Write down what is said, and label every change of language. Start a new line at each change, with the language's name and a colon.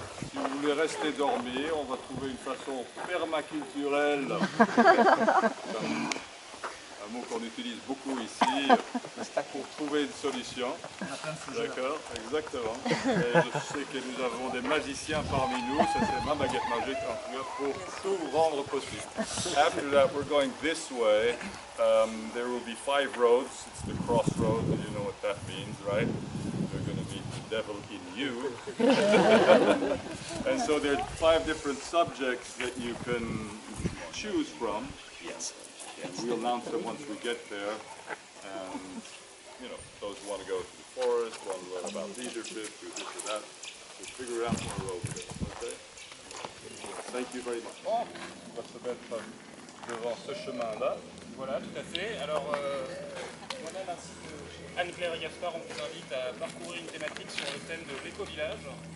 French: Si vous voulez rester dormir, on va trouver une façon permaculturelle, un mot qu'on utilise beaucoup ici, pour trouver une solution. D'accord, exactement. Et je sais que nous avons des magiciens parmi nous, ça c'est ma baguette magique en tout cas, pour tout rendre possible.
English: After that we're going this way. There will be 5 roads, it's the crossroad, and you know what that means, right? You're going to meet the devil in you. And so there are 5 different subjects that you can choose from. Yes. And we'll announce them once we get there. And, you know, those who want to go to the forest, want to learn about leadership, do this or that, we'll figure out when we're over there. Okay? Thank you very much.
French: On va se mettre devant ce chemin-là. Voilà, tout à fait. Alors, moi-même ainsi que Anne-Claire et Gaspard, on vous invite à parcourir une thématique sur le thème de l'éco-village.